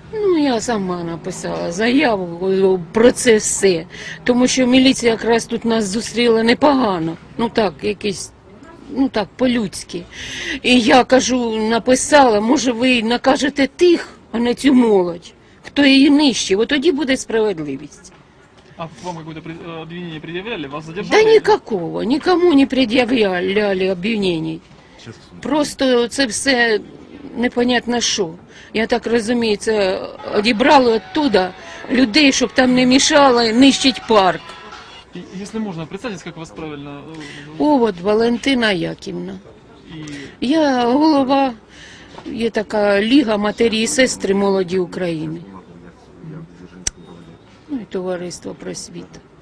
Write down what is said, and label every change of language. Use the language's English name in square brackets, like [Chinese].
[Ukrainian] Ну, я сама написала заяву про це все. Тому що міліція якраз тут нас зустріла непогано. Ну так, якийсь, ну так, по-людськи. І я кажу, написала, може ви накажете тих, а не цю молодь, хто її нищив, от тоді буде справедливість. [Russian] А вам какое-то обвинение предъявляли? Вас Да задержали? никакого, никому не предъявляли обвинений. [Ukrainian] Просто це все непонятно що. Я так розумію, це одібрали оттуда людей, щоб там не мішали нищить парк. [Russian] Если можно, представьтесь, как вас правильно... [Ukrainian] От Валентина Яківна. И Я голова, є така Ліга матері і сестри молоді України. Ну і товариство просвіта.